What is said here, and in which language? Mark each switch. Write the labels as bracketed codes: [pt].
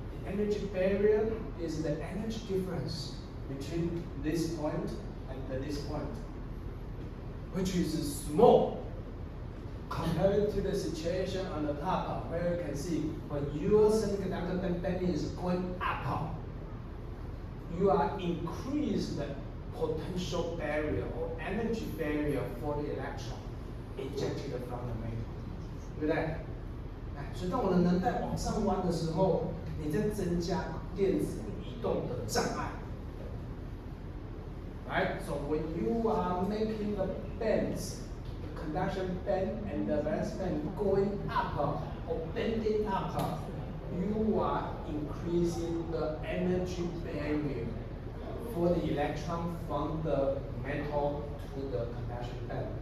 [en] The energy barrier is the energy difference between this point and this point, which is small compared to the situation on the top, where you can see when your semiconductor band is going up, you are increased the potential barrier or energy barrier for the electron ejected from the metal, [zh] 对不对？所以当我的能带往上弯的时候，你在增加电子移动的障碍。 [en] Right? So when you are making the bands, the conduction band and the valence band going up or bending up, you are increasing the energy barrier for the electron from the metal to the conduction band.